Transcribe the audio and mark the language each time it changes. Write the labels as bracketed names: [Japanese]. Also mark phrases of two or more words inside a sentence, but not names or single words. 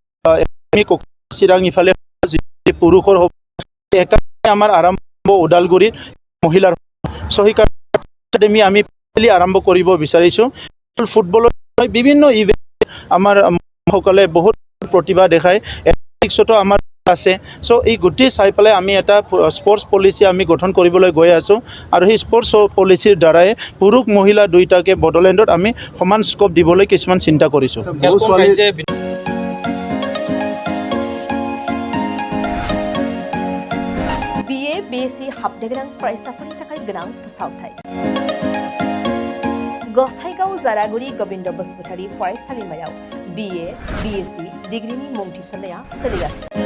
[Assamese] চিৰাং ইফালে পুৰুষৰ হ'ব একাডেমি আমাৰ আৰম্ভ ওদালগুৰিত মহিলাৰ সেইকাৰণে একাডেমি আমি আৰম্ভ কৰিব বিচাৰিছোঁ ফুটবলৰ বিভিন্ন ইভেণ্ট আমাৰ সকলে বহুত প্ৰতিভা দেখায় এথলেটিক্সতো আমাৰ আছে চ' এই গোটেই চাই পেলাই আমি এটা [English] sports policy [Assamese] আমি গঠন কৰিবলৈ গৈ আছোঁ আৰু সেই স্পৰ্টছ পলিচিৰ দ্বাৰাই পুৰুষ মহিলা দুয়োটাকে বড়োলেণ্ডত আমি সমান স্কোপ দিবলৈ কিছুমান চিন্তা কৰিছোঁ [Bodo] BA BSc हाबनो गोनां फरायसाफोरनि थाखाय गोनां फोसावथाय गसाइगाव जारागुरि गोविन्द बसुमतारी फरायसालिमायाव BA BSc डिग्रीनि मुं थिसननाया सोलिगासिनो